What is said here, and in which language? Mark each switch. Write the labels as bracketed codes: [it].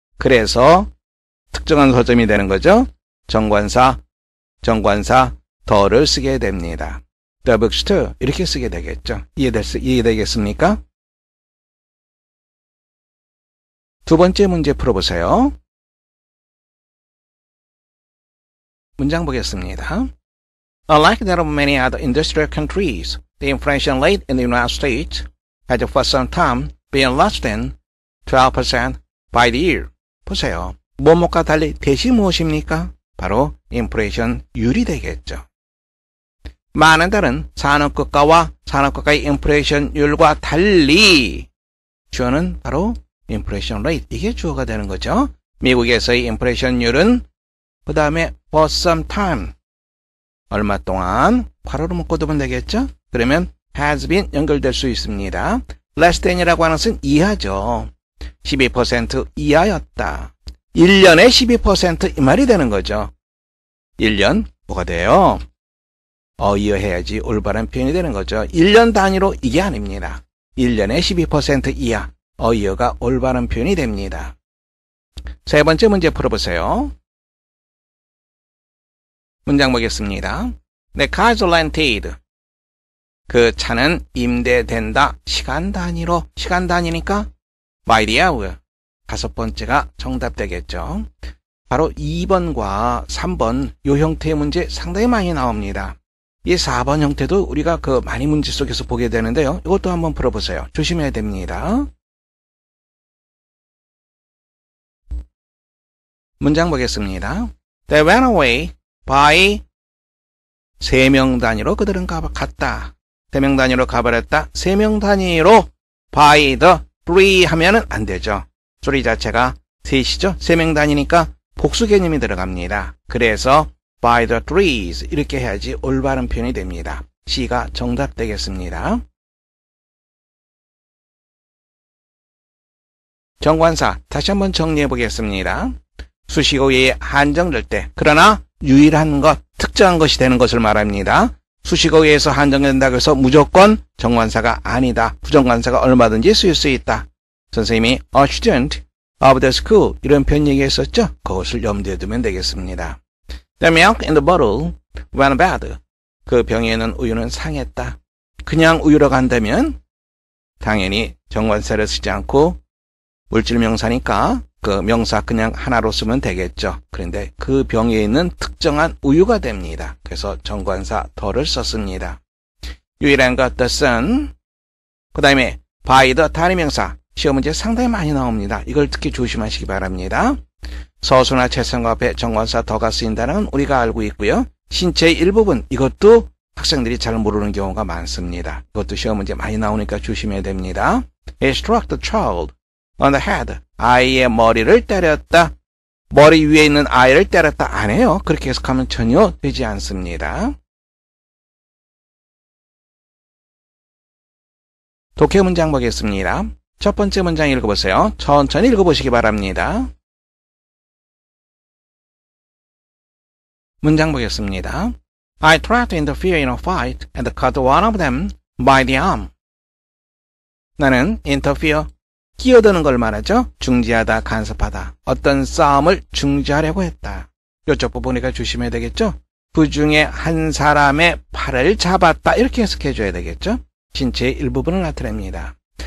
[ko] 그래서 특정한 서점이 되는 거죠. 정관사 더를 쓰게 됩니다. [en] The bookstore [ko] 이렇게 쓰게 되겠죠. 이해되겠습니까? 두 번째 문제 풀어보세요. 문장 보겠습니다. [en] Unlike that of many other industrial countries, the inflation rate in the United States has for some time been less than 12% by the year. [ko] 보세요. 뭐뭐과 달리 대시 무엇입니까? 바로 인플레이션율이 되겠죠. 많은 다른 산업국가와 산업국가의 인플레이션율과 달리 주어는 바로 인플레이션 레이트, 이게 주어가 되는 거죠. 미국에서의 인플레이션율은 그 다음에 [en] for some time, [ko] 얼마 동안 괄호로 묶어두면 되겠죠. 그러면 [en] has been [ko] 연결될 수 있습니다. [en] less than [ko] 이라고 하는 것은 이하죠. 12% 이하였다. 1년에 12% 이 말이 되는 거죠. 1년 뭐가 돼요? 어이어 해야지 올바른 표현이 되는 거죠. 1년 단위로 이게 아닙니다. 1년에 12% 이하, 어이어가 올바른 표현이 됩니다. 세 번째 문제 풀어보세요. 문장 보겠습니다. [en] The car is rented. [ko] 그 차는 임대된다. 시간 단위니까 [en] by the hour. [ko] 다섯 번째가 정답 되겠죠. 바로 2번과 3번 이 형태의 문제 상당히 많이 나옵니다. 이 4번 형태도 우리가 그 많이 문제 속에서 보게 되는데요. 이것도 한번 풀어보세요. 조심해야 됩니다. 문장 보겠습니다. [en] They went away by [ko] 3명 단위로 그들은 갔다. 3명 단위로 가버렸다. 3명 단위로 by the 3 하면은 안 되죠. 3 자체가 셋이죠. 3명 단위니까 복수 개념이 들어갑니다. 그래서 [en] by the trees [ko] 이렇게 해야지 올바른 표현이 됩니다. C가 정답 되겠습니다. 정관사 다시 한번 정리해 보겠습니다. 수식어 외에 한정될 때 그러나 유일한 것, 특정한 것이 되는 것을 말합니다. 수식어 외에서 한정된다고 해서 무조건 정관사가 아니다. 부정관사가 얼마든지 쓰일 수 있다. 선생님이 [en] a student of the school [ko] 이런 표현 얘기했었죠. 그것을 염두에 두면 되겠습니다. [en] The milk in the bottle went bad. [ko] 그 병에 있는 우유는 상했다. 그냥 우유라고 한다면 당연히 정관사를 쓰지 않고 물질 명사니까 그 명사 그냥 하나로 쓰면 되겠죠. 그런데 그 병에 있는 특정한 우유가 됩니다. 그래서 정관사 더를 썼습니다. 유일한 것 [en] the sun. [ko] 그 다음에 by the 단위 명사. 시험 문제 상당히 많이 나옵니다. 이걸 특히 조심하시기 바랍니다. 서수나 채성어 앞에 정관사 더가 쓰인다는 건 우리가 알고 있고요. 신체의 일부분 이것도 학생들이 잘 모르는 경우가 많습니다. 이것도 시험 문제 많이 나오니까 조심해야 됩니다. [en] He struck the child on the head. [ko] 아이의 머리를 때렸다. 머리 위에 있는 아이를 때렸다. 안 해요. 그렇게 해석하면 전혀 되지 않습니다. 독해 문장 보겠습니다. 첫 번째 문장 읽어보세요. 천천히 읽어보시기 바랍니다. 문장 보겠습니다. [en] I tried to interfere in a fight and cut one of them by the arm. [ko] 나는 interfere, 끼어드는 걸 말하죠. 중지하다, 간섭하다. 어떤 싸움을 중지하려고 했다. 이쪽 부분이니까 조심해야 되겠죠. 그 중에 한 사람의 팔을 잡았다. 이렇게 해석해줘야 되겠죠. 신체의 일부분을 나타냅니다.